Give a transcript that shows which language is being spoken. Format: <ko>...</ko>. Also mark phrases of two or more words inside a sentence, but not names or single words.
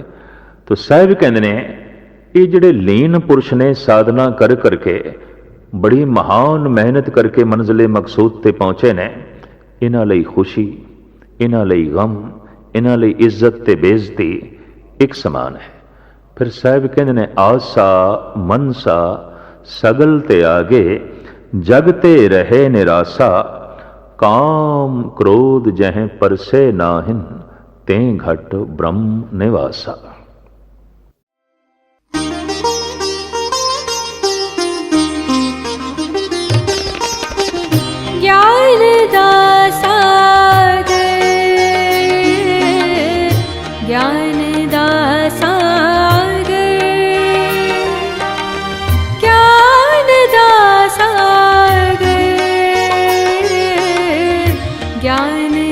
<pa>ਤਾਂ ਸਾਹਿਬ ਕਹਿੰਦੇ ਨੇ ਇਹ ਜਿਹੜੇ ਲੀਨ ਪੁਰਸ਼ ਨੇ ਸਾਧਨਾ ਕਰ ਕਰਕੇ ਬੜੀ ਮਹਾਨ ਮਿਹਨਤ ਕਰਕੇ ਮੰਜ਼ਿਲੇ ਮਕਸੂਦ ਤੇ ਪਹੁੰਚੇ ਨੇ, ਇਹਨਾਂ ਲਈ ਖੁਸ਼ੀ, ਇਹਨਾਂ ਲਈ ਗਮ, ਇਹਨਾਂ ਲਈ ਇੱਜ਼ਤ ਤੇ ਬੇਇੱਜ਼ਤੀ ਇੱਕ ਸਮਾਨ ਹੈ। ਫਿਰ ਸਾਹਿਬ ਕਹਿੰਦੇ ਨੇ ਆਸਾ ਮਨਸਾ ਸਗਲ ਤੇ ਆਗੇ, ਜਗ ਤੇ ਰਹੇ ਨਿਰਾਸਾ, ਕਾਮ ਕ੍ਰੋਧ ਜਹ ਪਰਸੇ ਨਾਹਿਨ, ਤੇ ਘਟ ਬ੍ਰਹਮ ਨਿਵਾਸਾ। ਗਿਆਨ ਦਾ ਸਾਗਰ, ਗਿਆਨ ਦਾ ਸਾਗਰ, ਗਿਆਨ ਦਾ ਸਾਗਰ, ਗਿਆਨ दा सागर, ज्ञान</pa>